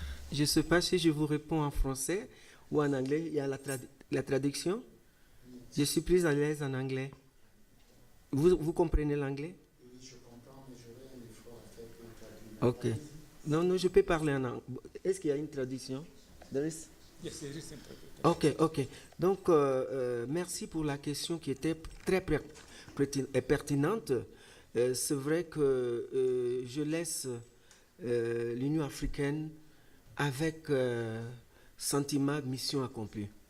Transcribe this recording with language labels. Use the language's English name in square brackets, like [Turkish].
[French] Je ne sais pas si je vous réponds en français ou en anglais. Il y a la traduction. Je suis plus à l'aise en anglais. Vous comprenez l'anglais? Oui, je comprends, mais je vais un effort à faire pour traduire. Ok. Non, je peux parler en anglais. Est-ce qu'il y a une traduction? [English] Yes, there is a traduction. Ok. [French] Donc, merci pour la question qui était très pertinente. C'est vrai que je laisse l'Union africaine avec sentiment de mission accomplie.